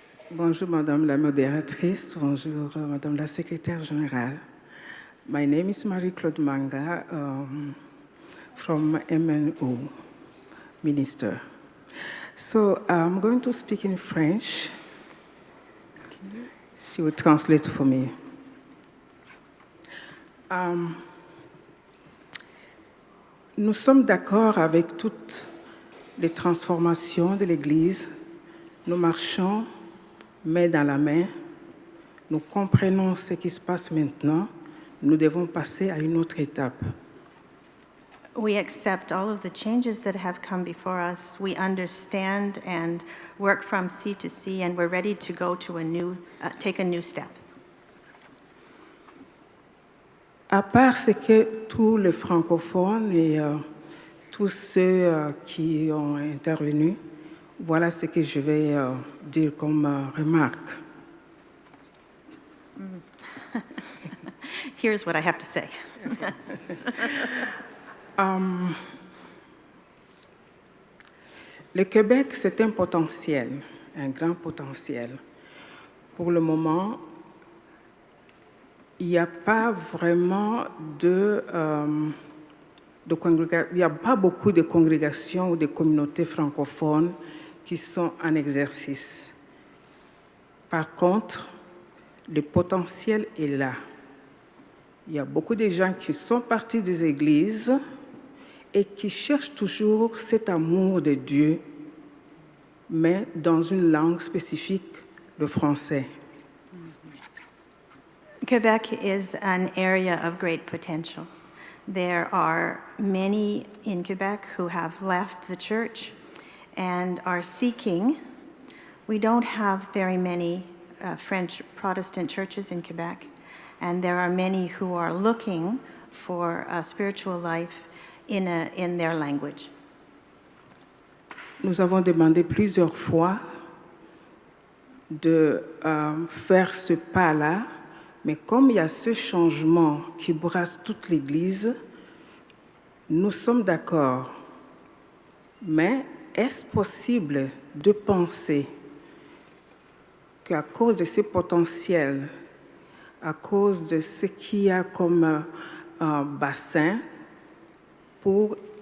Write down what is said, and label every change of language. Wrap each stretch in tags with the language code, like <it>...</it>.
<fr>Bonjour, Madame la modératrice. Bonjour, Madame la secrétaire générale.</fr> <en>My name is Marie-Claude Manga from MNO Minister. So I'm going to speak in French. She will translate for me.</en> <fr>Nous sommes d'accord avec toutes les transformations de l'Église. Nous marchons main dans la main. Nous comprenons ce qui se passe maintenant. Nous devons passer à une autre étape.</fr> <en>We accept all of the changes that have come before us. We understand and work from sea to sea, and we're ready to go to take a new step.</en> <fr>À part ce que tous les francophones et tous ceux qui ont intervenu, voilà ce que je vais dire comme remarque.</fr> <en>Here's what I have to say.</en> <fr>Le Québec, c'est un potentiel, un grand potentiel. Pour le moment, il n'y a pas vraiment il n'y a pas beaucoup de congrégations ou de communautés francophones qui sont en exercice. Par contre, le potentiel est là. Il y a beaucoup de gens qui sont partis des églises et qui cherchent toujours cet amour de Dieu, mais dans une langue spécifique, le français.</fr> <en>Quebec is an area of great potential. There are many in Quebec who have left the church and are seeking. We don't have very many French Protestant churches in Quebec, and there are many who are looking for a spiritual life in their language.</en> <fr>Nous avons demandé plusieurs fois de faire ce pas-là, mais comme il y a ce changement qui brasse toute l'Église, nous sommes d'accord. Mais est-ce possible de penser qu'à cause de ces potentiels, à cause de ce qu'il y a comme bassin, pour</fr>